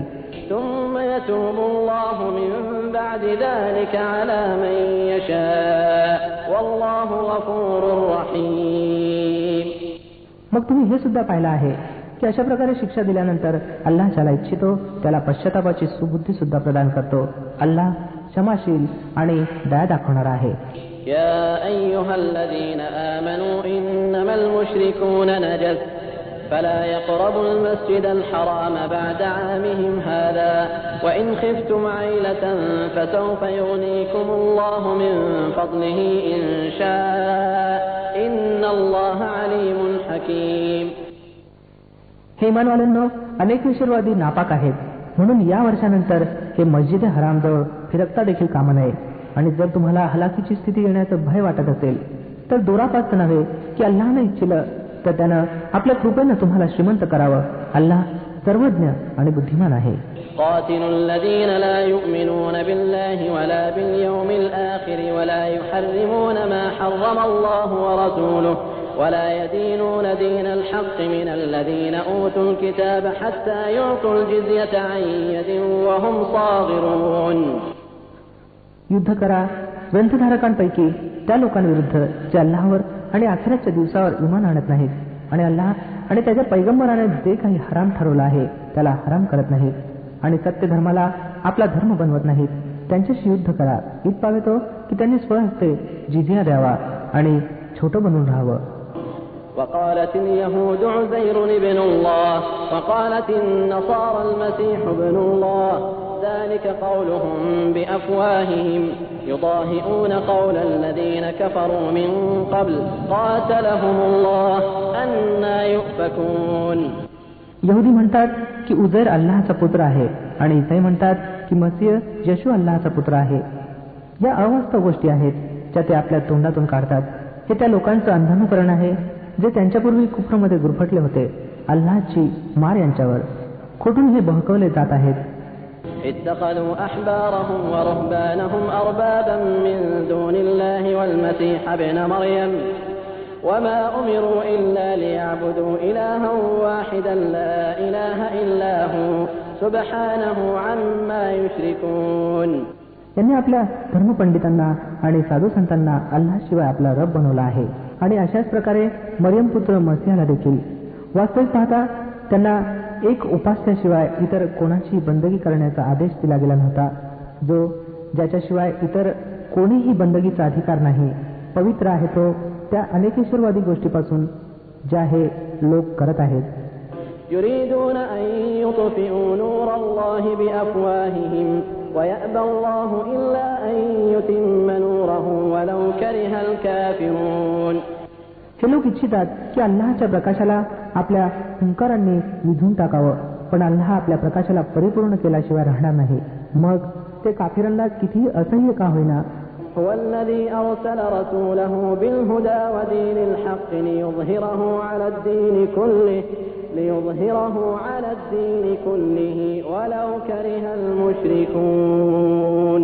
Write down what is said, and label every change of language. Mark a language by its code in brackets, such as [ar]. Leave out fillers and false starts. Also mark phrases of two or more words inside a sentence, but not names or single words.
[ar] ثم يتوب الله من بعد ذلك على من يشاء والله غفور رحيم. [mr] मग तुम्ही हे सुद्धा पाहिलं आहे की अशा प्रकारे शिक्षा दिल्यानंतर अल्लाह ज्याला इच्छितो त्याला पश्चातापाची सुबुद्धी सुद्धा प्रदान करतो. अल्लाह क्षमाशील आणि दया दाखवणारा आहे. [ar] يا أيها الذين آمنوا إنما المشركون نجس فلا يقربوا المسجد الحرام بعد عامهم هذا وإن خفتم عيلة فسوف يغنيكم الله من فضله إن شاء إن الله عليم حكيم. [mr] हे इमानवाल्यांनो, अनेक विश्ववादी नापाक आहेत म्हणून या वर्षानंतर हे मस्जिद हरामजवळ फिरकता देखील कामा नये. आणि जर तुम्हाला हलाखीची स्थिती येण्याचं भय वाटत असेल तर दोरापास्त नव्हे की अल्लाहनं इच्छिलं तर त्यानं आपल्या कृपेनं तुम्हाला श्रीमंत करावं. अल्लाह सर्वज्ञ आणि बुद्धिमान आहे. [ar] قاتلوا الذين لا يؤمنون بالله ولا باليوم الآخر ولا يحرمون ما حرم الله ورسوله ولا يدينون دين الحق من الذين أوتوا الكتاب حتى يعطوا الجزية عن يد وهم صاغرون. [mr] युद्ध करा ग्रंथधारकांपैकी त्या लोकांविरुद्ध जे अल्लाहवर आणि आखिरतच्या दिवसावर इमान आणत नाहीत आणि अल्लाह आणि त्याच्या पैगंबराने जे काही हराम ठरवलं आहे त्याला हराम करत नाहीत आणि सत्य धर्माला आपला धर्म बनवत नाहीत. त्यांच्याशी युद्ध करा इतपावे तो की त्यांनी स्वहस्ते जिझिया द्यावा आणि छोटं बनून राहावं. [ar] وقالت اليهود عزير ابن الله وقالت النصارى المسيح ابن الله ذلك قولهم بأفواههم يضاهئون قول الذين كفروا من قبل قاتلهم الله أنى يؤفكون. [mr] यहुदी म्हणतात की उजैर अल्लाहचा पुत्र आहे आणि ईसाई म्हणतात की मसीह येशू अल्लाहचा पुत्र आहे. या अवास्तव गोष्टी आहेत ज्या ते आपल्या तोंडातून काढतात. हे त्या लोकांचं अंधानुकरण आहे जे त्यांच्यापूर्वी कुफ्रमध्ये गुरफटले होते. अल्लाहची मार यांच्यावर. खोटून हे बहकवले जात आहेत. [ar] اتخذوا أحبارهم ورهبانهم أربابا من دون الله والمسيح ابن مريم وما أمروا إلا ليعبدوا إلها واحدا لا إله إلا هو سبحانه عما يشركون. [mr] त्यांनी आपल्या धर्मपंडितांना आणि साधू संतांना अल्लाहशिवाय आपला रब बनवला आहे आणि अशाच प्रकारे मरियम पुत्र मसीहाला देखील. वास्तविक पाहता त्यांना एक उपास्याशिवाय इतर कोणाची बंदगी करण्याचा आदेश दिला गेला नव्हता, जो ज्याच्याशिवाय इतर कोणीही बंदगीचा अधिकार नाही. पवित्र आहे तो त्या अनेकेश्वरवादी गोष्टीपासून ज्या हे लोक करत आहेत. [ar] يريدون أن يطفئوا نور الله بأفواههم ويأبى الله إلا أن يتم نوره ولو كره الكافرون. [mr] हे लोक इच्छितात की अल्लाहच्या प्रकाशाला आपल्या हुंकारांनी विझून टाकावं, पण अल्लाह आपल्या प्रकाशाला परिपूर्ण केल्याशिवाय राहणार नाही. मग ते काफिरांना कितीही असह्य का होईना [ar] هو الذي أرسل رسوله بالهدى ودين الحق ليظهره على الدين كله ولو كره المشركون.